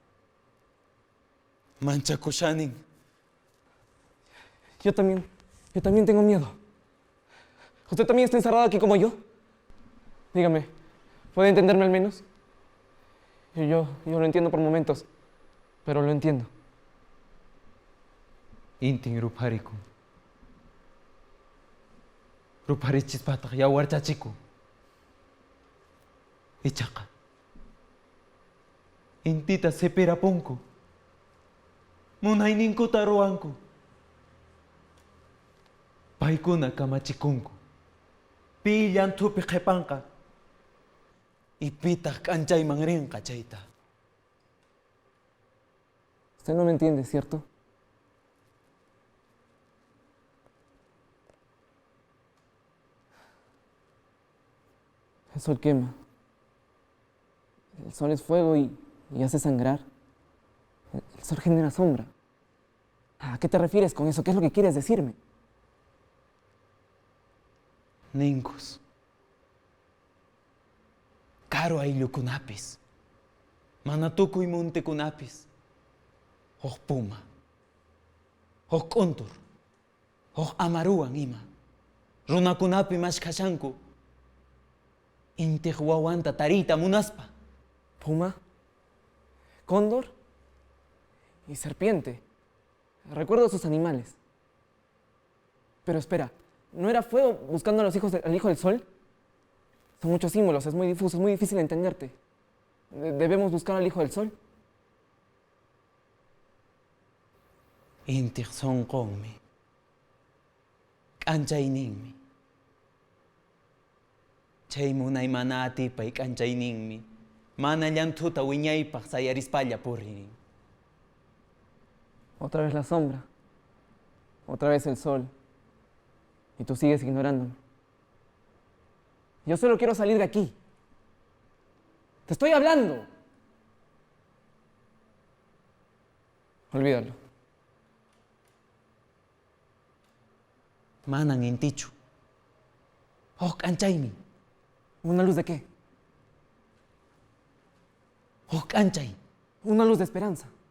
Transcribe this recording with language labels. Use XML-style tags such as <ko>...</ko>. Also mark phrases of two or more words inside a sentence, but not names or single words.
<qu>Manchakushanin.</qu> <es>Yo también tengo miedo. ¿Usted también está encerrado aquí como yo? Dígame, ¿puede entenderme al menos? Yo lo entiendo por momentos, pero lo entiendo.</es> <qu>Intin ruparikum. Ruparichispataq yawarchachiku. Ichaqa. Intita seperapunku. Munayninkuta ruwanku. Paykuna kamachikunku. Pi llantupi qhipanqa. Ipitaq k'anchayman rinqa chayta.</qu> <es>Usted no me entiende, ¿cierto? El sol quema. El sol es fuego y hace sangrar. El sol genera sombra. ¿A qué te refieres con eso? ¿Qué es lo que quieres decirme?</es> <qu>Ninkus. Caro ayllukunapis. Mana tukuy muntikunapis. Huk puma. Huk k'untur. Huk amaruwan ima. Runakunapi mashkashanku. Intiq wawanta tariyta munaspa. Puma,</qu> <es>cóndor y serpiente. Recuerdo sus animales. Pero espera, ¿no era fuego buscando a los hijos al hijo del sol? Son muchos símbolos, es muy difuso, es muy difícil entenderte. ¿Debemos buscar al hijo del sol?</es> <qu>Intiq sonqonmi. K'anchayninmi. Chay munay mana atipay k'anchayninmi. Mana llantuta wiñaypaq sayarispalla puririn.</qu> <es>Otra vez la sombra. Otra vez el sol. Y tú sigues ignorándome. Yo solo quiero salir de aquí. Te estoy hablando. Olvídalo.</es> <qu>Manan intichu. Oh, k'anchaymi.</qu> <es>¿Una luz de qué?</es> <qu>Oh, k'anchay.</qu> <es>Una luz de esperanza.</es>